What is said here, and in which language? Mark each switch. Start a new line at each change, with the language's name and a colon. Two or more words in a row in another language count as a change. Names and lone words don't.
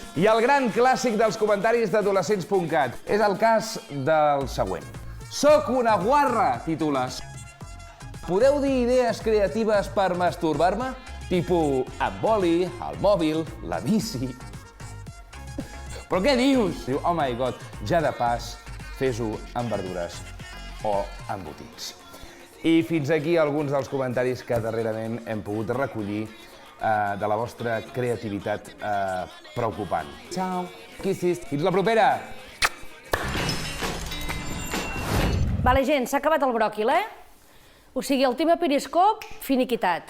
Catalan: I el gran clàssic dels comentaris d'adolescents.cat és el cas del següent. Soc una guarra, titules. Podeu dir idees creatives per masturbar-me? Tipo, amb boli, el mòbil, la bici... Però què dius? Diu,
English: oh my god,
Catalan: ja de pas, fes-ho amb verdures o embotits. I fins aquí alguns dels comentaris que darrerament hem pogut recollir de la vostra creativitat preocupant. Ciao, kissis. Fins la propera! Vale, gent, s'ha acabat el bròquil, O sigui, el tema periscop, finiquitat.